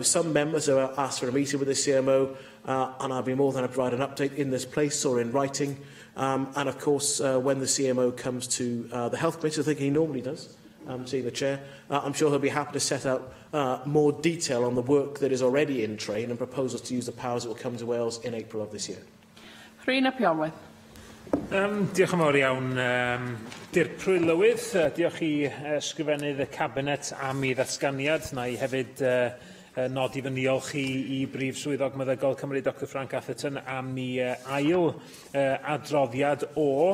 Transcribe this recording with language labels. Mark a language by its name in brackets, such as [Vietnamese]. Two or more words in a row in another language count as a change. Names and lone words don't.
[English] Some members have asked for a meeting with the CMO, and I'll be more than happy to provide an update in this place or in writing. And of course, when the CMO comes to the Health Committee, I think he normally does, seeing the Chair, I'm sure he'll be happy to set out more detail on the work that is already in train and proposals to use the powers that will come to Wales in April of this year. Rhys Piolwydd. [Welsh] Diolch yn fawr iawn. Dirprwy Lywydd, diolch i ysgrifennydd y Cabinet am ei ddatganiad. Na i hefyd nodi fy niolch i Brif Swyddog Meddygol Cymru, Dr Frank Atherton, am ei ail adroddiad o.